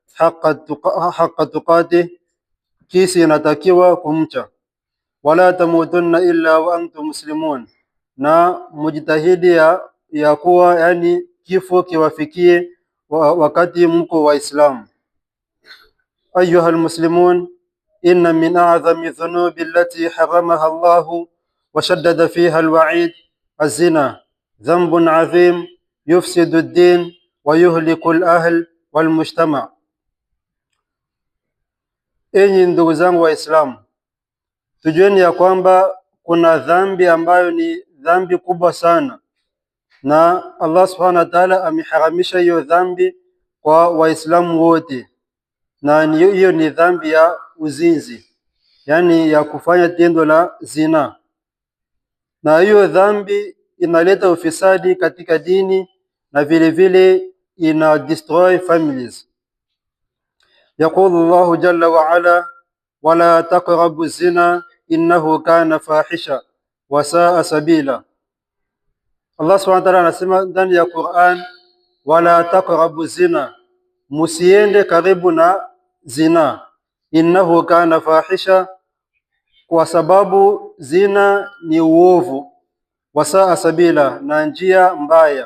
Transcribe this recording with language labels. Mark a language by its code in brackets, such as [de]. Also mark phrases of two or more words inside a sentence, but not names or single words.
[ar] حق تقاته, [sw] kisi inatakiwa kumcha, [ar] ولا تموتن إلا وأنتم مسلمون, [sw] na mujitahidi ya kuwa yani kifo kiwafikie wakati mko Waislamu. [ar] أيها المسلمون إن من أعظم الذنوب التي حرمها الله وشدد فيها الوعيد الزنا ذنب عظيم يفسد الدين ويهلك الأهل والمجتمع'. [sw] Enyi ndugu zangu Waislamu, tujueni ya kwamba kuna dhambi ambayo ni dhambi kubwa sana, na Allah [ar] سبحانه وتعالى [sw] ameharamisha hiyo dhambi kwa Waislamu wote, na hiyo ni dhambi ya uzinzi, yani ya kufanya tendo la zina. Na hiyo dhambi inaleta ufisadi katika dini na vile vile ina [en] destroy families. [ar] يقول الله جل وعلا ولا تقربوا الزنا إنه كان فاحشة وساء سبيلا. [sw] Allah [ar] سبحانه وتعالى [sw] anasema ndani ya Qur'an, [ar] ولا تقربوا الزنا, [sw] musiende karibu na zina, [ar] إنه كان فاحشة, [sw] kwa sababu zina ni uovu, [ar] وساء سبيلا, [sw] na njia mbaya.